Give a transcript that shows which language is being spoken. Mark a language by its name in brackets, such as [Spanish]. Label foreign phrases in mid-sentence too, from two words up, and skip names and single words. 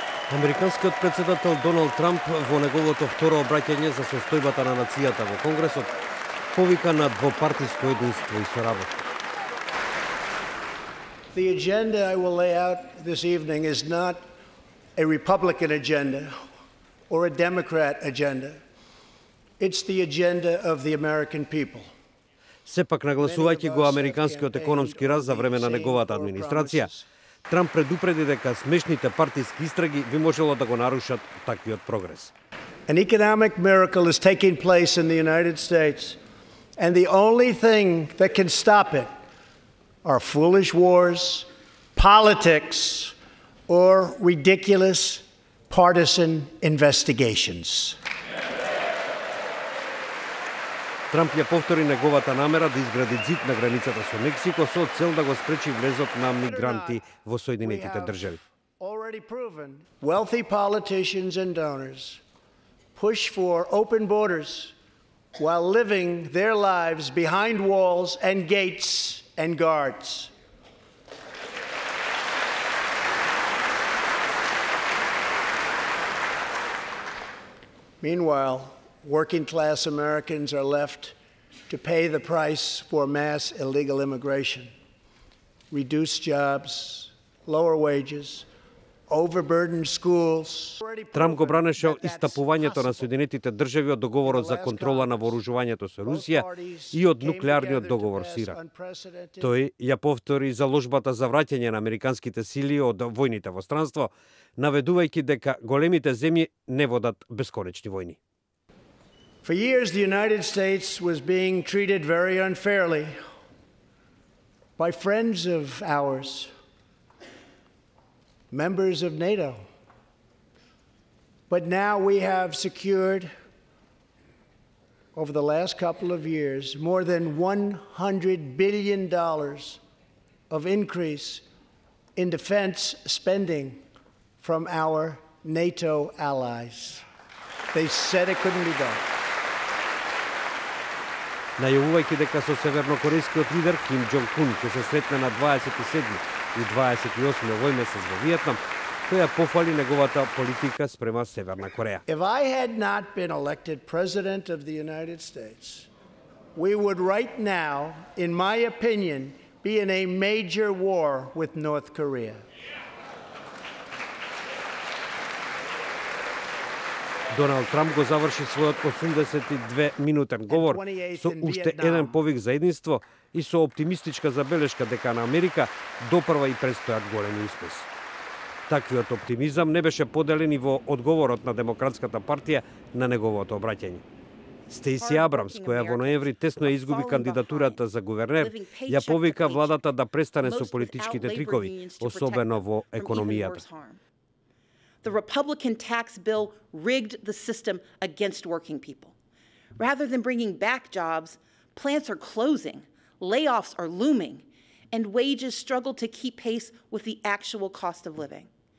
[Macedonian] Американскиот председател Доналд Трамп во неговото второ обраќање за состојбата на нацијата во Конгресот повика на двопартиско единство и соработа. [English] The agenda I will lay out this evening is not a Republican agenda or a Democrat agenda. It's the agenda of the American people. [Macedonian] Сепак нагласувајќи го американскиот економски раст за време на неговата администрација, Трамп предупреди дека смешните партиски истраги би можело да го нарушат таквиот прогрес. [English] An economic miracle is taking place in the United States, and the only thing that can stop it are foolish wars, politics, or ridiculous partisan investigations. [Macedonian] Трамп ја повтори неговата намера да изгради зид на границата со Мексико со цел да го спречи влезот на мигранти во Соединетите држави. [English] Wealthy politicians and donors push for open borders while living their lives behind walls and gates and guards. Meanwhile, working-class Americans are left to pay the price for mass illegal immigration. Reduced jobs, lower wages, overburdened schools. [Macedonian] Трамп го бранеше истапувањето на Соединетите држави од договорот за контрола на вооружувањето со Русија и од нуклеарниот договор со Иран. Тој ја повтори заложбата за враќање на американските сили од војните во странство, наведувајќи дека големите земји не водат бесконечни војни. [English] For years, the United States was being treated very unfairly by friends of ours, members of NATO. But now we have secured, over the last couple of years, more than $100 billion of increase in defense spending from our NATO allies. They said it couldn't be done. [Macedonian] Најавувајќи дека со севернокорејскиот лидер Ким Џонг Ун ќе се сретне на 27 и 28 овој месец во Виетнам, тој ја пофали неговата политика спрема Северна Кореја. [English] If I had not been elected president of the United States, we would right now, in my opinion, be in a major war with North Korea. [Macedonian] Доналд Трамп го заврши својот 82-минутен говор со уште еден повик за единство и со оптимистичка забелешка дека на Америка допрва и предстојат големи успеси. Таквиот оптимизам не беше поделен и во одговорот на Демократската партија на неговото обраќање. Стейси Абрамс, која во ноември тесно ја изгуби кандидатурата за гувернер, ја повика владата да престане со политичките трикови, особено во економијата. [English] The Republican tax bill rigged the system against working people. Rather than bringing back jobs, plants are closing, layoffs are looming, and wages struggle to keep pace with the actual cost of living.